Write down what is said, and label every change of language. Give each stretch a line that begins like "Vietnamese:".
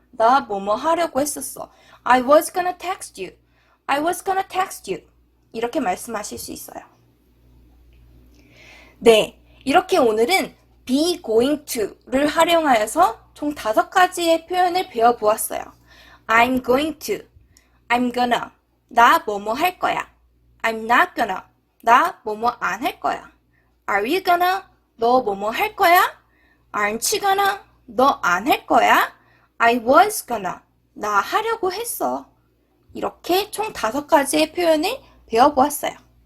Korean: 나 뭐뭐 하려고 했었어.
English: I was gonna text you. I was gonna text you.
Korean: 이렇게 말씀하실 수 있어요. 네, 이렇게 오늘은
English: be going to
Korean: 를 활용하여서 총 5가지의 표현을 배워보았어요.
English: I'm going to, I'm gonna,
Korean: 나 뭐뭐 할 거야.
English: I'm not gonna,
Korean: 나 뭐뭐 안 할 거야.
English: Are you gonna,
Korean: 너 뭐뭐 할 거야?
English: Aren't you gonna,
Korean: 너 안 할 거야?
English: I was gonna,
Korean: 나 하려고 했어. 이렇게 총 5가지의 표현을 배워보았어요.